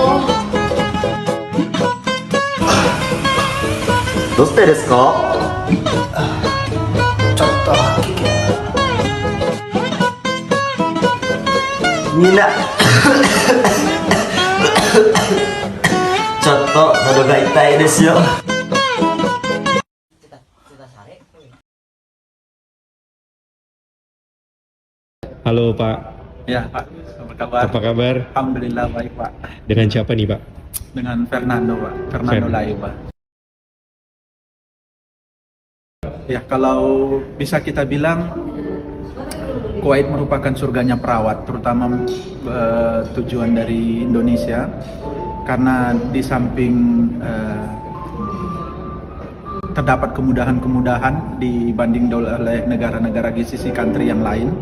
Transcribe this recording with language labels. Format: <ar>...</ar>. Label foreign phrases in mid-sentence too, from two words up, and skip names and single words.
<ja>どうしてですか？ちょっとみんなちょっと喉が痛いですよ。</ja> <id>Halo Pak. Ya Pak, apa kabar? Apa kabar? Alhamdulillah baik Pak. Dengan siapa nih Pak? Dengan Fernando Pak, Fernando Laiba. Ya kalau bisa kita bilang Kuwait merupakan surganya perawat, terutama tujuan dari Indonesia, karena di samping terdapat kemudahan-kemudahan dibanding oleh negara-negara GCC country yang lain.</id>